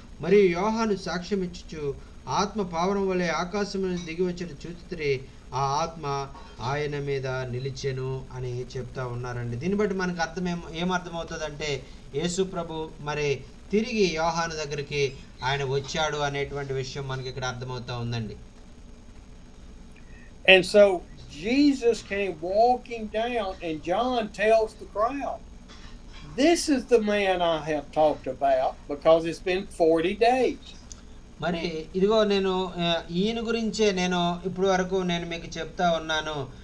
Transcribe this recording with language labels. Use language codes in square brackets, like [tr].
[te] మరియు యోహాను సాక్ష్యం ఇచ్చుచు, ఆత్మ పావురం వలె ఆకాశం దిగి వచ్చిన చూచితిరి, ఆ ఆత్మ ఆయన మీద నిలిచెను అని చెప్తా ఉన్నారండి. దీన్ని బట్టి మనకు ఏమర్థమవుతుందంటే యేసు ప్రభు మరి తిరిగి యోహాను దగ్గరికి ఆయన వచ్చాడు అనేటువంటి విషయం మనకి ఇక్కడ అర్థమవుతా ఉందండి. [en] And so Jesus came walking down and John tells the crowd, this is the man I have talked about because it's been 40 days. [te] మరి ఇదిగో నేను ఈయన గురించే నేను ఇప్పుడు వరకు నేను మీకు చెప్తా ఉన్నాను.